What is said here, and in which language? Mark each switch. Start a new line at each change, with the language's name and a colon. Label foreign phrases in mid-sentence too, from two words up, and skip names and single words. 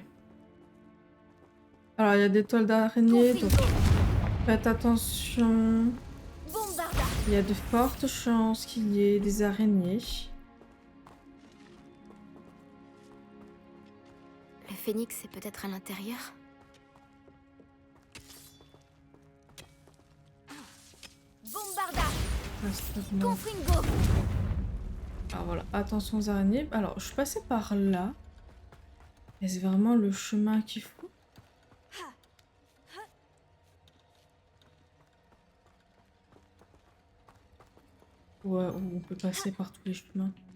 French: Alors, il y a des toiles d'araignée, donc faites attention. Il y a de fortes chances qu'il y ait des araignées. Le phénix est peut-être à l'intérieur? Bombarda! Astronaute. Confringo! Alors voilà, attention aux araignées. Alors, je suis passée par là. Est-ce vraiment le chemin qu'il faut? Ouais, on peut passer par tous les chemins.